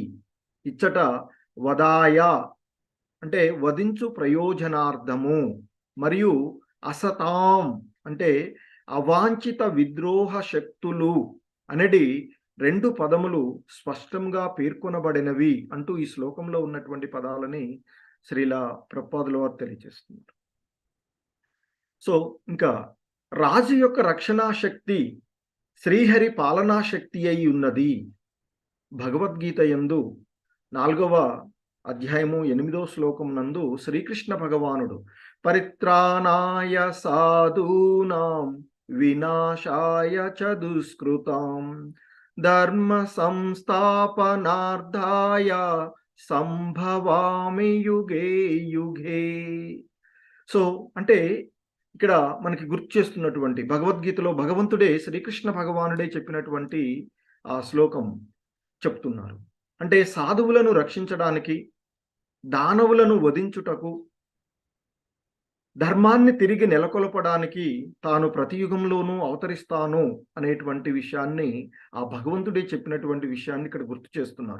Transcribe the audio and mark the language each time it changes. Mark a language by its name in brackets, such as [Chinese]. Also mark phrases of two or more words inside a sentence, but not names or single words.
[Telugu] ఇచ్చట వదాయ అంటే వధించు ప్రయోజనార్థము మరియు అసతాం అంటే అవాంఛిత విద్రోహ శక్తులు అనేది 2 పదములు స్పష్టంగా పేర్కొనబడినవి అంటూ ఈ శ్లోకంలో ఉన్నటువంటి పదాలని శ్రీల ప్రభుపాదుల వారు తెలియజేస్తున్నారు. సో ఇంకా రాజు యొక్క రక్షణా శక్తి శ్రీహరి పాలనా శక్తి అయి ఉన్నది. భగవద్గీత యందు 4వ అధ్యాయము 8వ శ్లోకం నందు శ్రీకృష్ణ భగవానుడు [Sanskrit] పరిత్రాణాయ సాధూనాం వినాశాయ చ దుష్కృతాం ధర్మ సంస్థాపనార్థాయ సంభవామి యుగే యుగే. [Telugu] సో అంటే ఇక్కడ మనకి గుర్తు చేస్తున్నటువంటి భగవద్గీతలో భగవంతుడే శ్రీకృష్ణ భగవానుడే చెప్పినటువంటి ఆ శ్లోకం చెప్తున్నారు. అంటే సాధువులను రక్షించడానికి, దానవులను వధించుటకు, ధర్మాన్ని తిరిగి నెలకొల్పడానికి తాను ప్రతి యుగంలోనూ అవతరిస్తాను అనేటువంటి విషయాన్ని ఆ భగవంతుడే చెప్పినటువంటి విషయాన్ని ఇక్కడ గుర్తు చేస్తున్నారు.